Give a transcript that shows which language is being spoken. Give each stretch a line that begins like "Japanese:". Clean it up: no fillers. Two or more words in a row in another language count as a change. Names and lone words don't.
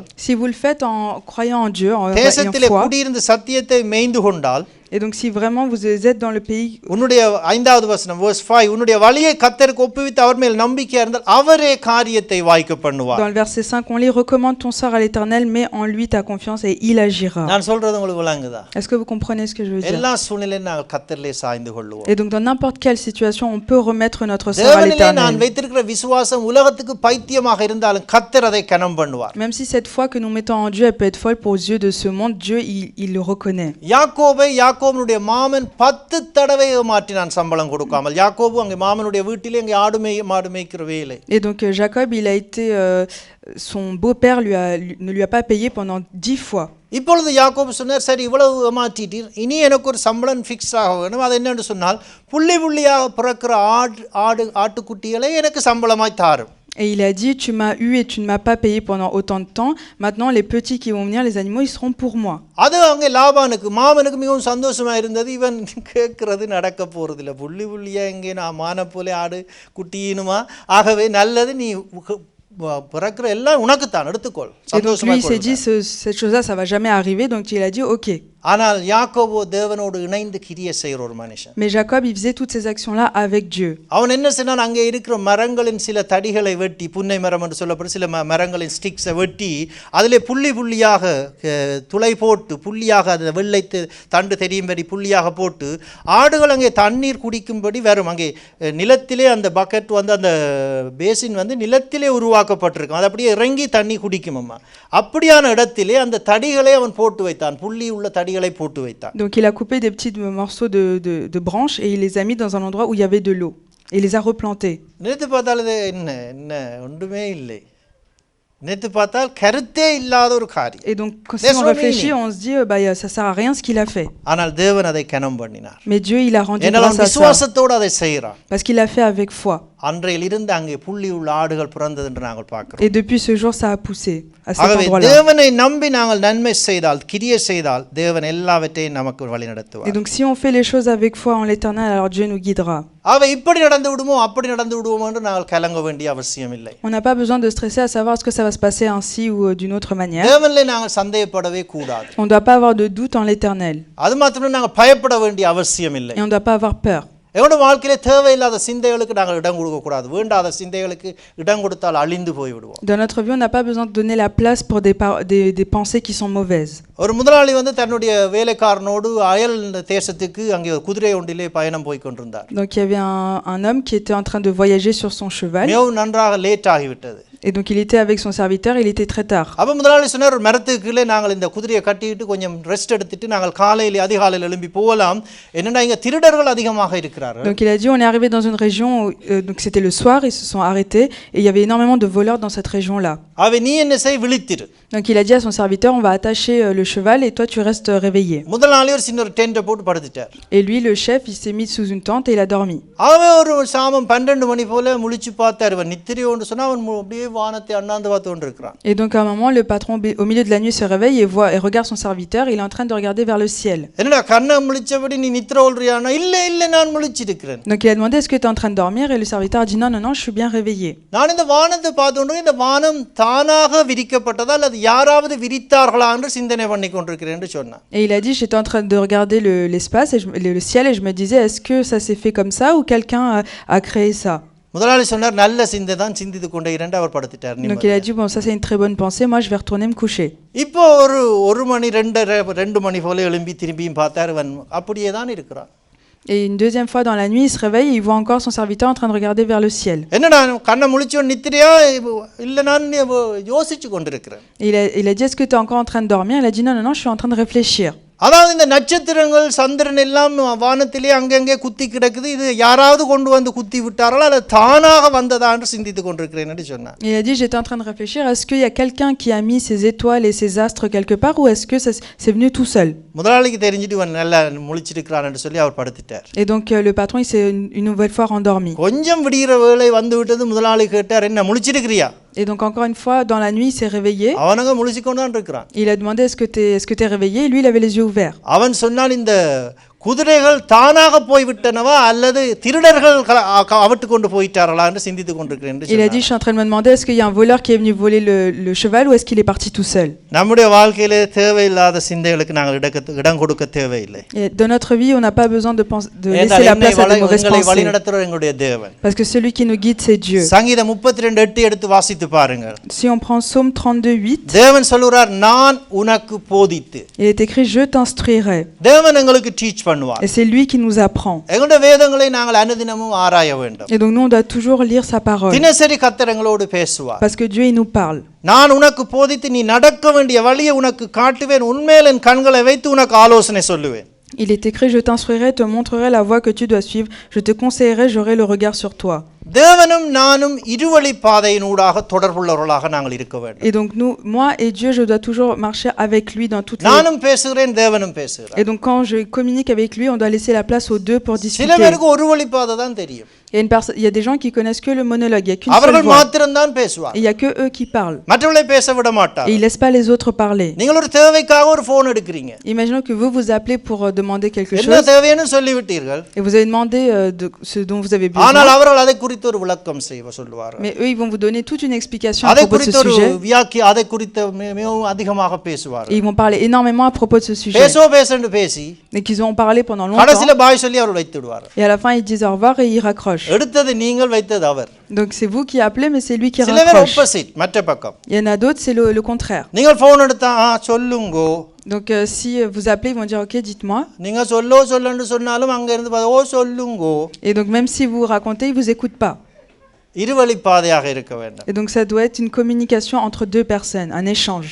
French: Si vous le faites en croyant en Dieu, en ayant
Tamil: தேசத்திலே
French: foi,
Tamil: குடியிருந்து சத்தியத்தை மேய்ந்து கொண்டால்,
French: et donc si vraiment vous êtes dans le pays,
Tamil: உன்னுடைய 5வது வசனம் verse 5, உன்னுடைய வழியை கர்த்தருக்கு ஒப்புவித்து அவர் மேல் நம்பிக்கையா இருந்தால் அவரே காரியத்தை வாய்க்க பண்ணுவார்.
French: dans le verset 5, on lit, recommande ton sort à l'Éternel, mets en lui ta confiance et il agira.
Tamil: நான் சொல்றது உங்களுக்கு விளங்குதா?
French: Est-ce que vous comprenez ce que je veux dire?
Tamil: எல்லா சூழ்நிலையிலும் நாங்கள் கர்த்தரிலே சாய்ந்து கொள்வோம்.
French: Et donc dans n'importe quelle situation, on peut remettre notre sort à
Tamil: தேவனிலே நான்
French: l'Éternel.
Tamil: வைத்திருக்கிற விசுவாசம் உலகத்துக்கு பைத்தியமாக இருந்தாலும் கர்த்தர் அதை கனம் பண்ணுவார்.
French: Même si cette foi que nous mettons en Dieu, elle peut être folle pour aux yeux de ce monde, Dieu, il le reconnaît.
Tamil: யாக்கோபை யாக்கோபனுடைய மாமன் 10 தடவை ஏமாற்றினான் சம்பளம் கொடுக்காமல். யாக்கோபு அங்கே மாமனுடைய வீட்டிலே அங்கே மாடு மேய்க்கிற வேலை.
French: Et donc Jacob, il a été, son beau-père ne lui a pas payé pendant 10 fois.
Tamil: இப்பொழுது யாக்கோபு சொன்னார், சரி இவ்வளவு ஏமாற்றிட்டீர், இனி எனக்கு ஒரு சம்பளம் ஃபிக்ஸ் ஆக வேணும். அது என்னென்று சொன்னால் புள்ளி புள்ளியாக பிறக்கிற ஆட்டுக்குட்டிகளை எனக்கு சம்பளமாய் தாரும்.
French: Et il a dit, tu m'as eu et tu ne m'as pas payé pendant autant de temps. Maintenant, les petits qui vont venir, les animaux, ils seront pour moi.
Tamil: அது அங்கே லாபானுக்கு மாமனுக்கு மிகவும் சந்தோஷமா இருந்தது. இவன் கேட்கறது நடக்க போறதில்லை, புள்ளி புள்ளியா எங்கே நான் மான போல ஆடு குட்டினுமா, ஆகவே நல்லது, நீ பிறக்கிற எல்லாம் உனக்குத்தான் எடுத்துக்கொள்.
French: Et donc lui, il s'est dit, cette chose-là, ça va jamais arriver. Donc il a dit, ok.
Tamil: ஆனால் யாக்கோபு தேவனோடு இணைந்து கிரியை செய்கிற ஒரு மனுஷன்.
French: Mais Jacob, il faisait toutes ces actions-là avec Dieu.
Tamil: அவன் என்ன செய்தான், அங்கே இருக்கிற மரங்களின் சில தடிகளை வெட்டி, புன்னை மரம் என்று சொல்லப்படும் சில மரங்களின் ஸ்டிக்ஸை வெட்டி அதிலே புள்ளி புள்ளியாக துளை போட்டு புள்ளியாக அதை வெள்ளை தண்டு தெரியும்படி புள்ளியாக போட்டு ஆடுகள் அங்கே தண்ணீர் குடிக்கும்படி வரும். அங்கே நிலத்திலே அந்த பக்கெட் வந்து அந்த பேசின் வந்து நிலத்திலே உருவாக்கப்பட்டிருக்கும். அது அப்படியே இறங்கி தண்ணி குடிக்கும். அம்மா அப்படியான இடத்திலே அந்த தடிகளை அவன் போட்டு வைத்தான், புள்ளி உள்ள தடிகளை போட்டு வைத்தான்.
French: Donc il a coupé des petits morceaux de branches et il les a mis dans un endroit où il y avait de l'eau et il les a replantés.
Tamil: நினைத்து பார்த்தால் இது என்ன ஒன்றுமே இல்லை. நினைத்து பார்த்தால் கருத்தே இல்லாத ஒரு காரியம்.
French: Et donc si on réfléchit, on se dit ça sert à rien ce qu'il a fait.
Tamil: ஆனால் தேவன் அதை கனம் பண்ணினார்.
French: Mais Dieu, il a rendu
Tamil: ஏனால்
French: grâce à ça.
Tamil: விசுவாசத்தோடு அதை செய்கிறான்.
French: Parce qu'il a fait avec foi.
Tamil: அன்றையிலிருந்து அங்கே புள்ளி உள்ள ஆடுகள் பிறந்தது என்று நாங்கள் பார்க்கிறோம்.
French: Et depuis ce jour, ça a poussé à cet
Tamil: ஆகவே
French: endroit-là.
Tamil: தேவனை நம்பி நாங்கள் நன்மை செய்தால், கிரியை செய்தால், தேவன் எல்லாவற்றையும் நமக்கு வழி நடத்துவார்.
French: Et donc si on fait les choses avec foi en l'Éternel, alors Dieu nous guidera.
Tamil: ஆகவே இப்படி நடந்து விடுமோ அப்படி நடந்து விடுவோம் என்று நாங்கள் கலங்க வேண்டிய அவசியம் இல்லை.
French: On n'a pas besoin de stresser à savoir est-ce que ça va se passer ainsi ou d'une autre manière.
Tamil: தேவனிலே நாங்கள் சந்தேகப்படவே கூடாது.
French: On ne doit pas avoir de doute en l'Éternel.
Tamil: அது மாத்திரம் நாங்கள் பயப்பட வேண்டிய அவசியம் இல்லை.
French: Et on ne doit pas avoir peur.
Tamil: எங்களுடைய வாழ்க்கையிலே தேவையில்லாத சிந்தைகளுக்கு நாங்கள் இடம் கொடுக்கக்கூடாது. வேண்டாத சிந்தைகளுக்கு இடம் கொடுத்தால் அழிந்து போய்விடுவோம்.
French: Dans notre vie, on n'a pas besoin de donner la place pour des pensées qui sont mauvaises.
Tamil: ஒரு முதலாளி வந்து தன்னுடைய வேலைக்காரனோடு அயல் தேசத்துக்கு அங்கே ஒரு குதிரை ஒன்றிலே பயணம் போய் கொண்டிருந்தார்.
French: Donc il y avait un homme qui était en train de voyager sur son cheval.
Tamil: மிகவும் நன்றாக லேட் ஆகிவிட்டது.
French: Et donc il était avec son serviteur, il était très tard.
Tamil: அப்ப முதலாளி சொன்னார், ஒரு மரத்துக்கு கீழே நாங்கள் இந்த குதிரையை கட்டிட்டு கொஞ்சம் ரெஸ்ட் எடுத்துட்டு நாங்கள் காலையில அதிகாலையில் எழும்பி போகலாம். என்னன்னா இங்க திருடர்கள் அதிகமாக இருக்கிறார்கள்.
French: Donc il a dit, on est arrivé dans une région où, donc c'était le soir, ils se sont arrêtés et il y avait énormément de voleurs dans cette région-là.
Tamil: அவ நீ என்ன செய், விழித்திரு.
French: Donc il a dit à son serviteur, on va attacher le cheval et toi tu restes réveillé.
Tamil: முதலாளி ஒரு சின்ன ஒரு டென்ட் போட்டு படுத்துட்டார்.
French: Et lui, le chef, il s'est mis sous une tente et il a dormi.
Tamil: அவன் ஒரு சாமம் 12 மணி போல முழிச்சு பார்த்தார். அவன் நித்திரையோன்னு சொன்னா அவன் அப்படியே வானத்தை அண்ணாந்து பார்த்து கொண்டிருக்கிறான்.
French: Et donc à un moment, le patron au milieu de la nuit se réveille et regarde son serviteur, il est en train de regarder vers le ciel.
Tamil: என்னடா கண்ணை முழிச்சபடி நீ நித்திரை ஓல்றியானா? இல்ல நான் முழிச்சிருக்கிறேன்.
French: Donc il a demandé, est-ce que tu es en train de dormir? Et le serviteur a dit, non, je suis bien réveillé.
Tamil: நான் இந்த வானத்தை பார்த்துட்டு இந்த வானம் தானாக விரிக்கப்பட்டதா அல்லது யாராவது விரித்தார்களா என்று சிந்தனை பண்ணி கொண்டிருக்கிறேன் என்று சொன்னான்.
French: Et il a dit, j'étais en train de regarder l'espace et le ciel et je me disais, est-ce que ça s'est fait comme ça ou quelqu'un a créé ça?
Tamil: முதலாளி சொன்னார், நல்ல சிந்தை தான், சிந்தித்து கொண்டே இரண்டு அவர் படுத்துட்டார்.
French: Donc il a dit, bon, ça c'est une très bonne pensée, moi je vais retourner me coucher.
Tamil: இப்போ ஒரு மணி 2 மணி போல எழும்பி திரும்பியும் பார்த்தார். அவன் அப்படியே தான் இருக்கிறான்.
French: Et une deuxième fois dans la nuit, il se réveille et il voit encore son serviteur en train de regarder vers le ciel.
Tamil: என்னடா கண்ணை முழிச்சோன் நித்திரையா? இல்ல நான் யோசிச்சு கொண்டிருக்கிறேன்.
French: Il a dit, est-ce que tu es encore en train de dormir? Il a dit, non, je suis en train de réfléchir.
Tamil: அதாவது இந்த நட்சத்திரங்கள் சந்திரன் எல்லாம் வானத்திலே அங்கங்கே குத்தி கிடக்குது. இது யாராவது கொண்டு வந்து குத்தி விட்டார்களா அல்லது தானாக வந்ததா என்று சிந்தித்து கொண்டிருக்கிறேன் என்று சொன்னார்.
French: Il a dit, j'étais en train de réfléchir, est-ce qu'il y a quelqu'un qui a mis ses étoiles et ses astres quelque part ou est-ce que c'est venu tout seul?
Tamil: முதலாளிக்கு தெரிஞ்சிட்டு இவன் நல்லா முழிச்சிருக்கிறான் என்று சொல்லி அவர் படுத்துட்டார்.
French: Et donc le patron, il s'est une nouvelle fois rendormi.
Tamil: கொஞ்சம் விடிகிற வேளை வந்து விட்டது. முதலாளி கேட்டார், என்ன முழிச்சிருக்கிறியா?
French: Et donc encore une fois, dans la nuit, il s'est réveillé.
Tamil: அவனங்க முழிச்சிக்கொண்டு தான் இருக்கிறான்.
French: Il a demandé, est-ce que tu es réveillé? Et lui, il avait les yeux ouverts.
Tamil: அவன் சொன்னான், இந்த குதிரைகள் தானாக போய் விட்டனவா அல்லது திருடர்கள் அவட்டு கொண்டு போயிட்டார்களா என்று சிந்தித்து கொண்டிருக்கிறேன்.
French: Il a dit, je suis en train de me demander, est-ce qu'il y a un voleur qui est venu voler le cheval ou est-ce qu'il est parti tout seul?
Tamil: நம்முடைய வாழ்க்கையிலே தேவையில்லாத சிந்தைகளுக்கு நாங்கள் இடம் கொடுக்க தேவையில்லை.
French: Et dans notre vie, on n'a pas besoin de laisser la place à des mauvaises pensées.
Tamil: வழிநடத்துகிற எங்களுடைய தேவன்.
French: Parce que celui qui nous guide, c'est Dieu.
Tamil: சங்கீதம் 32:8 எடுத்து வாசித்து பாருங்கள்.
French: Si on prend Psaume 32:8,
Tamil: தேவன் சொல்றார், நான் உனக்கு போதித்து.
French: il est écrit, je t'instruirai.
Tamil: தேவன் எங்களுக்கு டீச் பண்ணுவார்.
French: Et c'est lui qui nous apprend.
Tamil: எங்களுடைய வேதங்களை நாங்கள் அனுதினமும் ஆராய வேண்டும்.
French: Et donc nous, on doit toujours lire sa parole.
Tamil: தினசரி கர்த்தர் எங்களோடு பேசுவார்.
French: Parce que Dieu, il nous parle.
Tamil: நான் உனக்கு போதித்து நீ நடக்க வேண்டிய வழியை உனக்கு காட்டுவேன். உன்மேல் என் கண்களை வைத்து உனக்கு ஆலோசனை சொல்லுவேன்.
French: Il est écrit, je t'instruirai, te montrerai la voie que tu dois suivre, je te conseillerai, j'aurai le regard sur toi.
Tamil: தேவனும் நானும் இருவழி பாதையினூடாக தொடர்புள்ளவர்களாக நாங்கள் இருக்க வேண்டும்.
French: Et donc moi et Dieu, je dois toujours marcher avec lui dans toutes les...
Tamil: நானும் பேசுகிறேன், தேவனும் பேசுகிறார்.
French: Et donc quand je communique avec lui, on doit laisser la place aux deux pour
Tamil: சில
French: discuter.
Tamil: பேருக்கு ஒரு வழி பாதை தான் தெரியும்.
French: Il y a des gens qui connaissent que le monologue, il n'y a qu'une seule
Tamil: அவர்கள்
French: voix.
Tamil: மாத்திரம்தான் பேசுவார்.
French: Et il n'y a que eux qui parlent.
Tamil: மற்றவர்களை பேச விட மாட்டார்.
French: Et ils ne laissent pas les autres parler.
Tamil: நீங்கள் ஒரு தேவைக்காக ஒரு ஃபோன் எடுக்கிறீங்க.
French: Imaginons que vous vous appelez pour demander quelque
Tamil: என்ன
French: chose
Tamil: தேவைன்னு சொல்லிவிட்டீர்கள்.
French: et vous avez demandé de ce dont vous avez besoin.
Tamil: ஆனால் அவர்கள் அதை குறித்து ஒரு விளக்கம் சொல்லுவார்கள்.
French: Mais eux, ils vont vous donner toute une explication à
Tamil: அதை
French: propos de ce
Tamil: குறித்து ஒரு
French: sujet.
Tamil: அதை குறித்து மிகவும் அதிகமாக
French: Et
Tamil: பேசுவார்கள்.
French: ils vont parler énormément à propos de ce sujet.
Tamil: பேசன்னு பேசி
French: Et qu'ils ont parlé pendant longtemps.
Tamil: கடைசில பாய் சொல்லி அவர் வைத்து விடுவார்.
French: Et à la fin, ils disent au revoir et ils raccrochent.
Tamil: எடுத்தது நீங்கள் வைத்தது அவர்.
French: Donc c'est vous qui appelez, mais c'est lui qui
Tamil: சில பேர்
French: raccroche.
Tamil: ஆப்போசிட் மற்ற பக்கம்.
French: Il y en a d'autres, c'est le contraire.
Tamil: நீங்கள் ஃபோன் எடுத்தா சொல்லுங்கோ.
French: Donc si vous appelez, ils vont dire ok, dites-moi.
Tamil: நீங்க சொல்லன்னு சொன்னாலும் அங்க இருந்து ஓ சொல்லுங்கோ.
French: Et donc même si vous racontez, ils vous écoutent pas.
Tamil: இருவழி பாதையாக இருக்க வேண்டும்.
French: Et donc ça doit être une communication entre deux personnes, un échange.